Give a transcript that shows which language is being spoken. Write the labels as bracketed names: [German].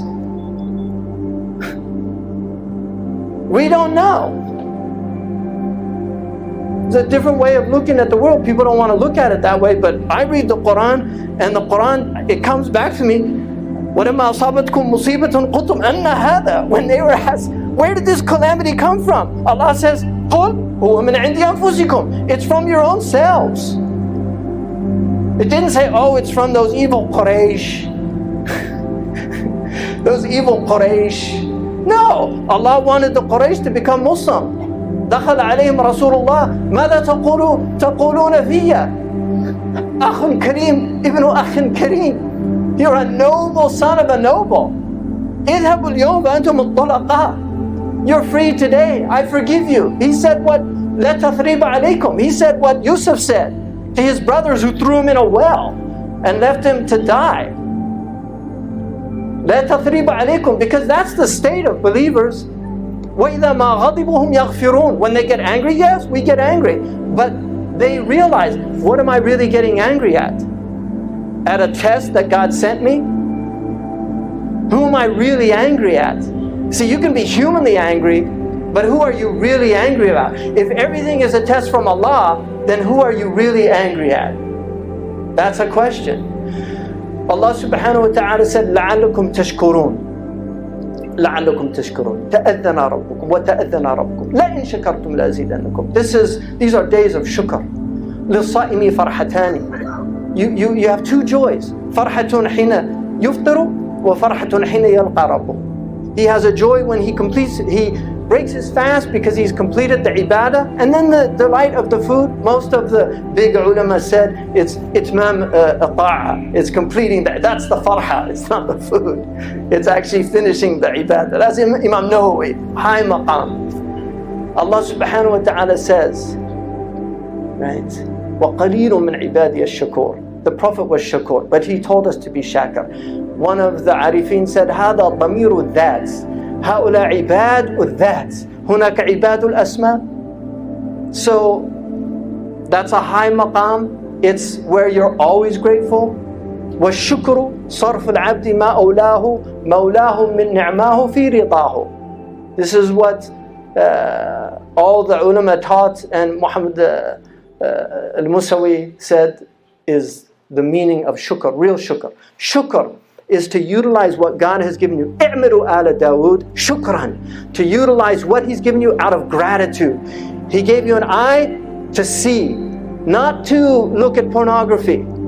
[English] We don't know. It's a different way of looking at the world. People don't want to look at it that way, but I read the Quran, and the Quran, it comes back to me. [Arabic] وَلَمَّا أَصَابَتْكُم مُّصِيبَةٌ قُلْتُمْ أَنَّ هَذَا. [English] When they were asked, where did this calamity come from? Allah says, [Arabic] قُلْ هُوَ مِنْ عِنْدِ أَنفُسِكُمْ. [English] It's from your own selves. It didn't say, oh, it's from those evil Quraysh. Those evil Quraysh. No, Allah wanted the Quraysh to become Muslim. [Arabic] دخل عليهم رسول الله ماذا تقولون فيا أخ كريم ابن أخ كريم. [English] You're a noble son of a noble. [Arabic] اذهبوا اليوم فأنتم الطلقاء. [English] You're free today, I forgive you. He said what [Arabic] لا تثريب عليكم. [English] He said what Yusuf said to his brothers who threw him in a well and left him to die. [Arabic] لا تثريب عليكم, [English] because that's the state of believers. [Arabic] وَإِذَا مَا غَضِبُوا هُمْ يَغْفِرُونَ. [English] When they get angry, yes, we get angry. But they realize, what am I really getting angry at? At a test that God sent me? Who am I really angry at? See, you can be humanly angry, but who are you really angry about? If everything is a test from Allah, then who are you really angry at? That's a question. Allah subhanahu wa ta'ala said, [Arabic] لَعَلَّكُمْ تَشْكُرُونَ لَعَلَّكُمْ تَشْكُرُونَ تَأَذَّنَ رَبُّكُمْ وَتَأَذَّنَ رَبُّكُمْ لَإِن شَكَرْتُمْ لَأَزِيدَنَّكُمْ. [English] These are days of shukr. [Arabic] لِلصَّائِمِ فَرْحَتَانِ. [English] You have two joys. [Arabic] فَرْحَةٌ حِينَ يُفْطِرُ وَفَرْحَةٌ حِينَ يَلْقَى رَبُّهُ. [English] He has a joy when he breaks his fast because he's completed the ibadah, and then the delight of the food. Most of the big ulama said it's itmam ta'a, it's completing that's the farha, it's not the food, it's actually finishing the ibadah. That's Imam Nawawi, high maqam. Allah subhanahu wa ta'ala says, right, [Arabic] وَقَلِيلٌ مِّنْ عِبَادِيَ الشَّكُورِ. [English] The Prophet was shakur, but he told us to be shakir. One of the arifin said, هذا ضمير الذات هؤلاء عباد الذات هناك عباد الأسماء. So that's a high maqam. It's where you're always grateful. [Arabic] والشكر صرف العبد ما أولاه مولاه من نعماه في رضاه. [English] This is what all the ulama taught, and Muhammad al-Musawi said is the meaning of shukr, real shukr. Shukr is to utilize what God has given you. [Arabic] اعملوا آل داود شكرا. [English] To utilize what He's given you out of gratitude. He gave you an eye to see, not to look at pornography.